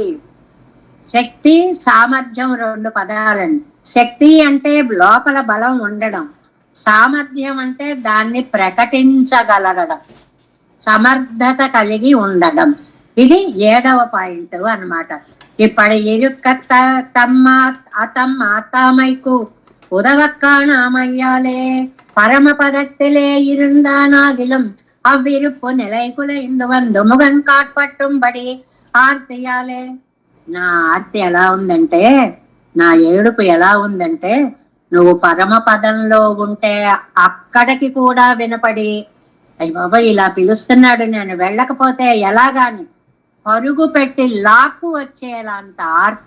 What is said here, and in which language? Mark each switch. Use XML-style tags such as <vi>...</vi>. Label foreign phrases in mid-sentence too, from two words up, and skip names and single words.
<te>శక్తి, సామర్థ్యం 2 పదాలండి. శక్తి అంటే లోపల బలం ఉండడం, సామర్థ్యం అంటే దాన్ని ప్రకటించగలగడం, సమర్థత కలిగి ఉండడం. ఇది 7వ పాయింట్ అన్నమాట.</te> <ta>இப்படி இருக்க தம் ஆத்தாமைக்கு உதவக்காணாமையாலே பரமபதத்திலே இருந்தானாகிலும் அவ்விருப்பு நிலை குலைந்து வந்து முகன் காட்பட்டுபடி ஆர்த்தியாலே.</ta> <te>నా ఆర్తి ఎలా ఉందంటే, నా ఏడుపు ఎలా ఉందంటే, నువ్వు పరమ పదంలో ఉంటే అక్కడికి కూడా వినపడి, అయ్య బాబా ఇలా పిలుస్తున్నాడు, నేను వెళ్ళకపోతే ఎలాగాని పరుగు పెట్టి లాక్కు వచ్చేలాంత ఆర్తి.</te>